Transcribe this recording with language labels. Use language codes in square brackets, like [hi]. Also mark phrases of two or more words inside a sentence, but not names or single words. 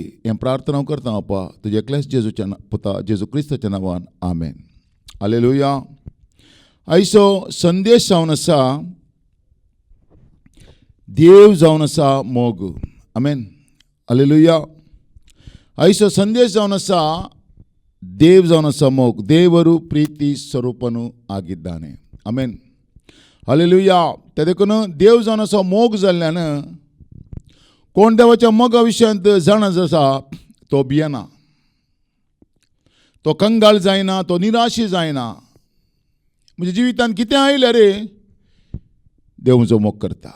[kok] हें प्रार्थना हांव करता बापा तुजे एकल्याच जेजूच्या पुता जेजू क्रिस्ताच्या नांवान आमेन. हालेलुया. आयचो संदेश जावन आसा देव जावन आसा मोग. आमेन. हालेलुया. आयचो संदेश जावन आसा देव जावन समोग, [kn] ದೇವರು ಪ್ರೀತಿ ಸ್ವರೂಪನು ಆಗಿದ್ದಾನೆ. ಆಮೆನ್. [kok] हालेलुया. तेदेखून देव जावन असो मोग जाल्ल्यान कोण देवाच्या मोगा विशयांत जाणत आसा तो भियेना, तो कंगाल जायना, तो निराशी जायना. म्हणजे जिवितांत कितें आयलें रे देव म्हजो मोग करता.